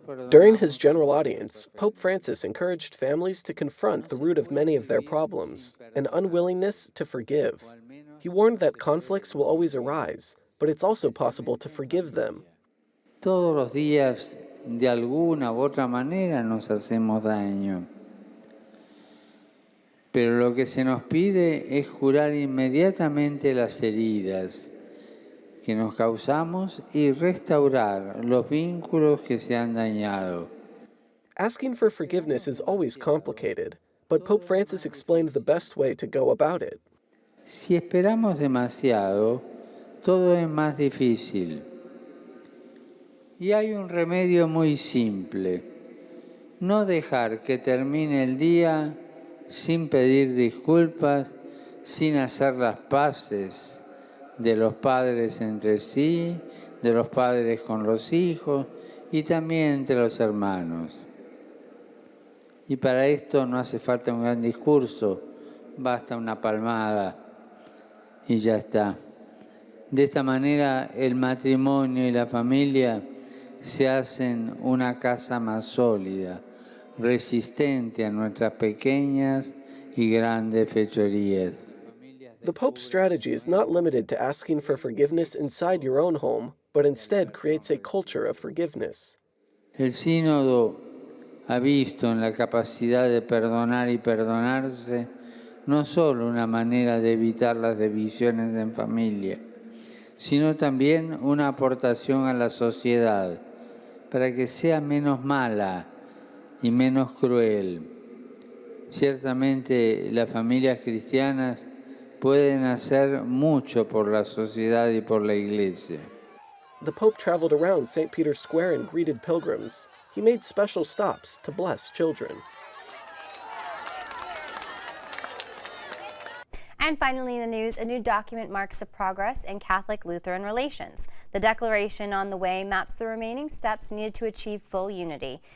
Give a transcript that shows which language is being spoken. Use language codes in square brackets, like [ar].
[en] During his general audience, Pope Francis encouraged families to confront the root of many of their problems, an unwillingness to forgive. He warned that conflicts will always arise, but it's also possible to forgive them. [es] Todos los días, de alguna u otra manera, nos hacemos daño. Pero lo que se nos pide es curar inmediatamente las heridas que nos causamos y restaurar los vínculos que se han dañado. [en] Asking for forgiveness is always complicated, but Pope Francis explained the best way to go about it. [es] Si esperamos demasiado, todo es más difícil. Y hay un remedio muy simple: no dejar que termine el día sin pedir disculpas, sin hacer las paces de los padres entre sí, de los padres con los hijos y también entre los hermanos. Y para esto no hace falta un gran discurso, basta una palmada y ya está. De esta manera el matrimonio y la familia se hacen una casa más sólida, resistente a nuestras pequeñas y grandes fechorías. [en] The Pope's strategy is not limited to asking for forgiveness inside your own home, but instead creates a culture of forgiveness. [es] El sínodo ha visto en la capacidad de perdonar y perdonarse no solo una manera de evitar las divisiones en familia, sino también una aportación a la sociedad para que sea menos mala y menos cruel. Ciertamente las familias cristianas pueden hacer mucho por la sociedad y por la Iglesia. [en] The Pope traveled around St. Peter's Square and greeted pilgrims. He made special stops to bless children. And finally in the news, a new document marks the progress in Catholic-Lutheran relations. The declaration on the way maps the remaining steps needed to achieve full unity.